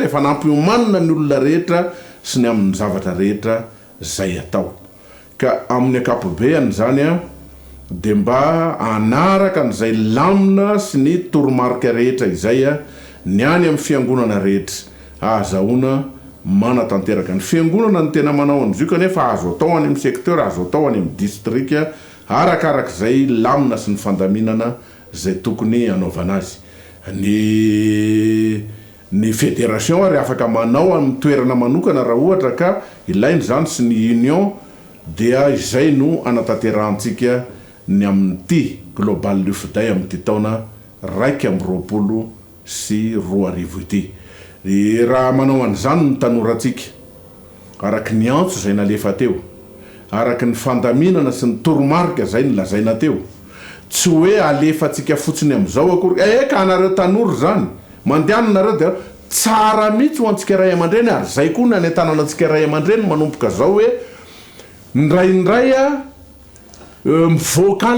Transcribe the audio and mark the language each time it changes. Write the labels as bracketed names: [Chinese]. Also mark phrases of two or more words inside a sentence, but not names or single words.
[Malagasy] efa nampiomanina ny olona rehetra sy ny amin'ny zavatra rehetra zay atao ka amin'ny akapobeany zany de mba anaraka n'izay lamina sy ny toromarika rehetra izay ny any amin'ny fiangonana rehetra azahoana manatanteraka ny fiangonana ny tena manao an'izio kanefa azo atao any amin'ny secteur azo atao any amin'ny district arakarak'izay lamina sy ny fandaminana zay tokony anaovana azy ny fédération ary afaka manao amin'ny toerana manokana raha ohatra ka ilainy zany sy ny union dia izay no anatanterantsika ny amin'ity [English] global youth day [Malagasy] amin'ity taona 2024 ity raha manao an'izany ny tanoratsika araky ny antso zay nalefa teo araky ny fandaminana sy ny toromarika zay nylazaina teo tsy hoe alefatsika fotsiny am'izao akory eka anareo tanora zany mandehana nareo de tsara mihitsy ho antsika ray aman-dreny ary zay koa ny tanana antsika ray aman-dreny manomboka zao hoe ndraindray mivoaka any